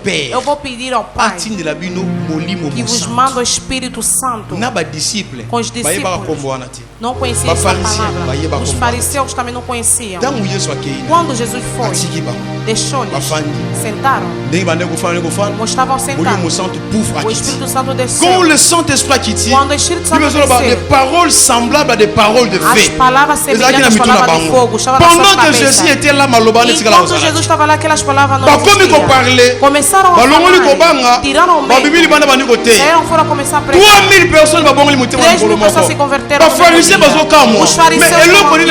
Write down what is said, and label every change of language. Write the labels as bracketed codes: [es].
[pt] Eu vou pedir ao Pai que vos mande o Espírito Santo. Com os discípulos. Não conheciam essa palavra. Os fariseus também não conheciam. Quando Jesus foi, deixou-lhes, sentaram. Como estavam sentados, o Espírito Santo desceu. Quando o Espírito Santo desceu, [fr] des paroles semblables à des paroles de feu. [pt] As palavras semelhantes às palavras de fogo estavam na sua cabeça. Enquanto Jesus estava lá, aquelas palavras não existiam. Começaram a falar, tiraram o medo. Saíram fora, começaram a pregar. 3.000 pessoas se converteram. Os fariseus não